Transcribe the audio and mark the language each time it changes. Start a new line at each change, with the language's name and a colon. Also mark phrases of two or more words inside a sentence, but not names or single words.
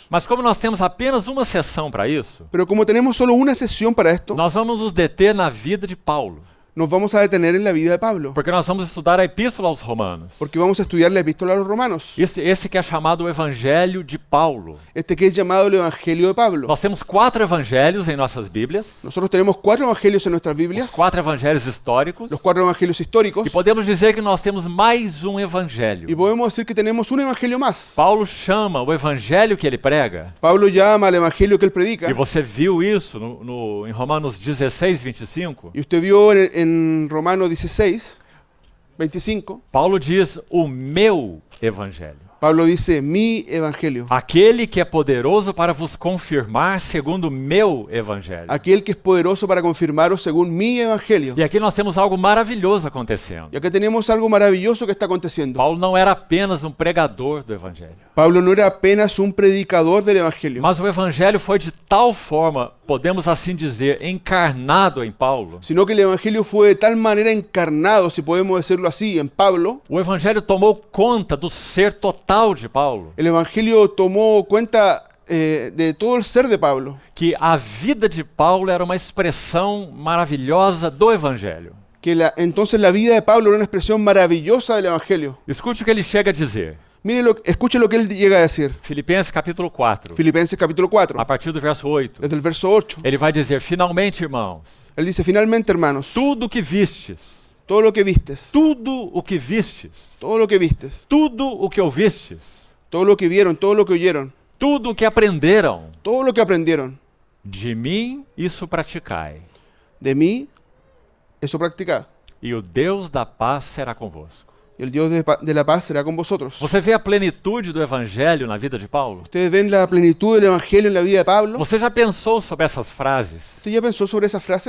Portuguese: Mas como nós temos apenas uma sessão para isso,
Spanish: Pero como tenemos solo una sesión para esto,
Portuguese: nós vamos nos deter na vida de Paulo,
Spanish: nos vamos a detener en la vida de Pablo,
Portuguese: porque nós vamos estudar a epístola aos Romanos.
Spanish: porque vamos a estudiar la epístola a los romanos,
Portuguese: Esse que é chamado o Evangelho de Paulo.
Spanish: este que es llamado el Evangelio de Pablo.
Portuguese: Nós temos 4 evangelhos em nossas Bíblias,
Spanish: Nosotros tenemos 4 evangelios en nuestras os Biblias,
Portuguese: 4 evangelhos históricos,
Spanish: los 4 evangelios históricos,
Portuguese: e podemos dizer que nós temos mais um evangelho.
Spanish: y podemos decir que tenemos un evangelio más.
Portuguese: Paulo chama o evangelho que ele prega,
Spanish: Pablo llama al evangelio que él predica,
Portuguese: e você viu isso em Romanos 16, 25.
Spanish: y usted vio en Romanos 16, 25,
Portuguese: Paulo diz o meu evangelho.
Spanish: Pablo dice, mi evangelio,
Portuguese: Aquele que é poderoso para vos confirmar segundo o meu evangelho.
Spanish: aquel que es poderoso para confirmaros según mi evangelio.
Portuguese: E aqui nós temos algo maravilhoso acontecendo.
Spanish: Y acá tenemos algo maravilloso que está aconteciendo.
Portuguese: Paulo não era apenas um pregador do evangelho,
Spanish: Pablo no era apenas un predicador del evangelio,
Portuguese: mas o evangelho foi de tal forma, podemos assim dizer, encarnado em Paulo.
Spanish: sino que el evangelio fue de tal manera encarnado, si podemos decirlo así, en Pablo.
Portuguese: O evangelho tomou conta do ser total de Paulo,
Spanish: El evangelio tomó cuenta de todo el ser de Pablo,
Portuguese: que a vida de Paulo era uma expressão maravilhosa do evangelho.
Spanish: que entonces la vida de Pablo era una expresión maravillosa del evangelio.
Portuguese: Escute o que ele chega a dizer.
Spanish: Mire, escuche lo que él llega a decir.
Portuguese: Filipenses capítulo 4,
Spanish: Filipenses capítulo 4,
Portuguese: a partir do verso 8.
Spanish: desde el verso 8.
Portuguese: Ele vai dizer: finalmente, irmãos,
Spanish: Él dice, finalmente, hermanos,
Portuguese: tudo o que vistes,
Spanish: todo lo que vistes,
Portuguese: tudo o que vistes,
Spanish: todo lo que vistes,
Portuguese: tudo o que ouvistes,
Spanish: todo lo que vieron, todo lo que oyeron,
Portuguese: tudo o que aprenderam,
Spanish: todo lo que aprendieron
Portuguese: de mim isso praticai,
Spanish: de mí, eso practicad.
Portuguese: e o Deus da paz será convosco.
Spanish: Y el Dios de la paz será con vosotros.
Portuguese: Você vê a plenitude do evangelho na vida de Paulo?
Spanish: Ustedes ven la plenitud del evangelio en la vida de Pablo.
Portuguese: Você já pensou sobre essas frases?
Spanish: ¿Usted ya pensó sobre esas frases?